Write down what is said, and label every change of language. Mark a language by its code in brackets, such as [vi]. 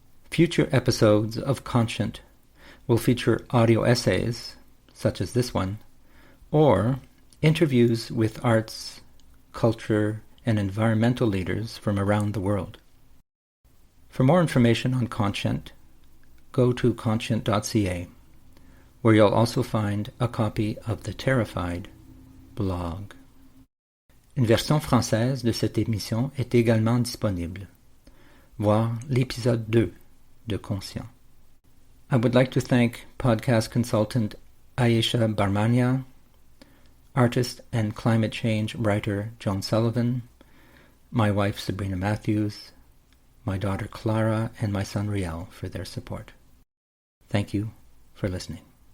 [en] Future episodes of Conscient will feature audio essays, such as this one, or interviews with arts, culture, and environmental leaders from around the world. For more information on Conscient, go to conscient.ca, where you'll also find a copy of the Terrified blog. [fr] Une version française de cette émission est également disponible. Voir l'épisode 2 de Conscient. [en] I would like to thank podcast consultant Ayesha Barmania, artist and climate change writer Joan Sullivan, my wife Sabrina Matthews, my daughter Clara, and my son Riel for their support. Thank you for listening.